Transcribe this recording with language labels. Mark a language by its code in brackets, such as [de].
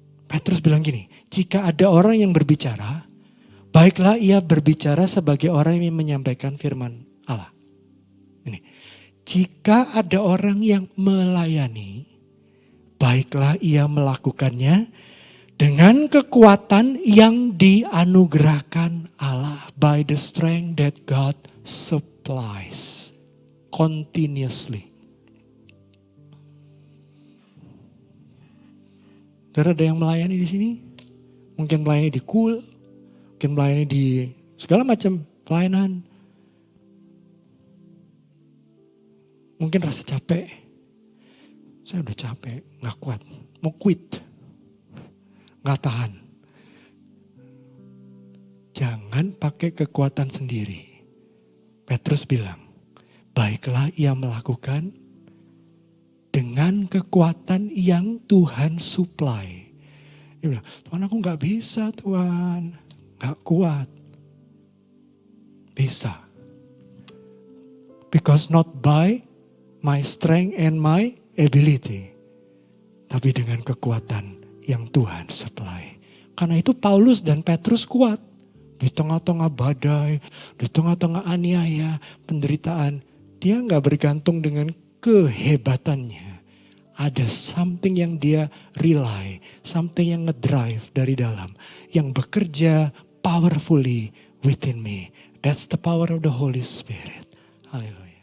[id] Petrus bilang gini, jika ada orang yang berbicara, baiklah ia berbicara sebagai orang yang menyampaikan firman Allah. Ini, jika ada orang yang melayani, baiklah ia melakukannya dengan kekuatan yang dianugerahkan Allah. [en] By the strength that God supplies continuously. [id] Saudara, ada yang melayani di sini? Mungkin melayani di KUL, mungkin melayani di segala macam pelayanan. Mungkin rasa capek. Saya udah capek, gak kuat. Mau quit. Gak tahan. Jangan pakai kekuatan sendiri. Petrus bilang, baiklah ia melakukan dengan kekuatan yang Tuhan supply. Dia bilang, Tuhan aku gak bisa Tuhan. Gak kuat. Bisa. [en] Because not by my strength and my ability. [id] Tapi dengan kekuatan yang Tuhan supply. Karena itu Paulus dan Petrus kuat. Di tengah-tengah badai, di tengah-tengah aniaya, penderitaan. Dia gak bergantung dengan kehebatannya. Ada something yang dia rely, something yang ngedrive dari dalam. Yang bekerja [en] powerfully within me. That's the power of the Holy Spirit. Haleluya.